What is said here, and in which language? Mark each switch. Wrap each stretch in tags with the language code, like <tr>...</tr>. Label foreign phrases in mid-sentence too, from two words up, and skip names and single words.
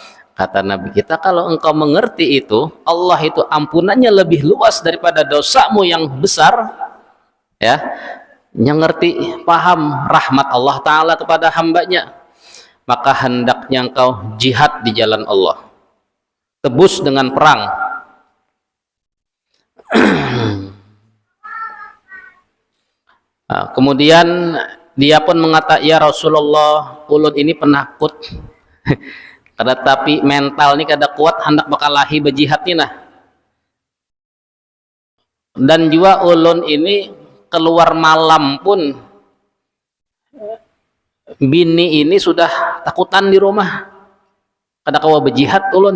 <id>Kata Nabi kita, kalau engkau mengerti itu, Allah itu ampunannya lebih luas daripada dosamu yang besar, ya, yang ngerti, paham rahmat Allah Ta'ala kepada hambanya, maka hendaknya engkau jihad di jalan Allah, tebus dengan perang. Nah, kemudian dia pun mengatakan, ya Rasulullah, ulun ini penakut.</id> <bjn>Kada tapi mental ini kada kuat, hendak bakal lahi berjihad ni nah. Dan juga ulun ini keluar malam pun, bini ini sudah takutan di rumah, kada kawa berjihad ulun.</bjn>